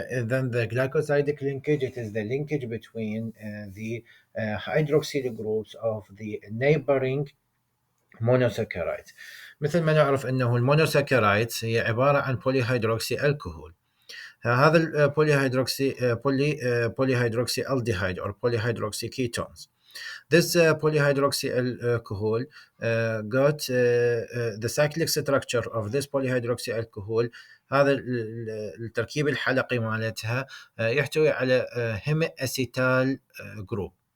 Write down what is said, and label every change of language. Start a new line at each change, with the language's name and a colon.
English: Then the glycosidic linkage, it is the linkage between the hydroxyl groups of the neighboring monosaccharides.
Arabic: مثل ما نعرف انه المونوساكرايدز هي عباره عن بولي هيدروكسي الكحول.
English: هذا البولي هيدروكسي polyhydroxy aldehyde or polyhydroxy ketones. This polyhydroxy alcohol got the cyclic structure of this polyhydroxy alcohol.
Arabic: هذا التركيب الحلقي مالتها يحتوي على hemi acetal group.